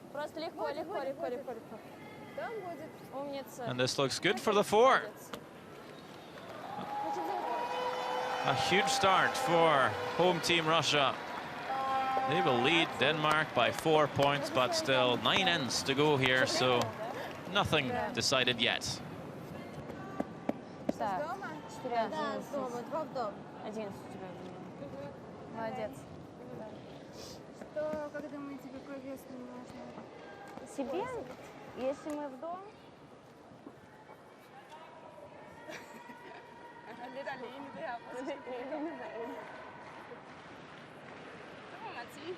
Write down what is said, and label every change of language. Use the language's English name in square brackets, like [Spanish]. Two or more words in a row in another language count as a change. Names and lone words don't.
[English] And this looks good for the 4. A huge start for home team Russia. They will lead Denmark by 4 points, but still 9 ends to go here, so nothing decided yet. [Russian] Себе, если мы в дом. [Danish] Lidt alene det her. Det må man sige.